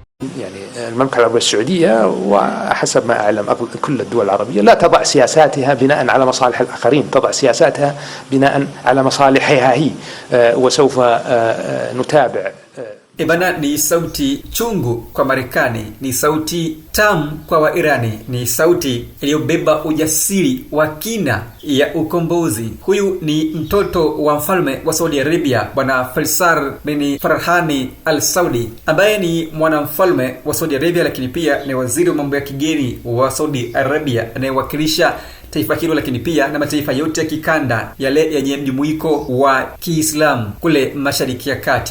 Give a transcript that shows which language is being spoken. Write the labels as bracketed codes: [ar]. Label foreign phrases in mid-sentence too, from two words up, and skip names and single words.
[ar] يعني المملكة العربية السعودية وحسب ما أعلم كل الدول العربية لا تضع سياساتها بناء على مصالح الآخرين، تضع سياساتها بناء على مصالحها هي، وسوف نتابع. [sw] Ebana, ni sauti chungu kwa Marekani, ni sauti tamu kwa Wairani, ni sauti iliyobeba ujasiri wa kina ya ukombozi. Huyu ni mtoto wa mfalme wa Saudi Arabia, Bwana Faisal bin Farhani Al Saudi, ambaye ni mwanamfalme wa Saudi Arabia, lakini pia ni waziri wa mambo ya kigeni wa Saudi Arabia anayewakilisha taifa hilo, lakini pia na mataifa yote ya kikanda yale yenye mjumuiko wa Kiislamu kule Mashariki ya Kati.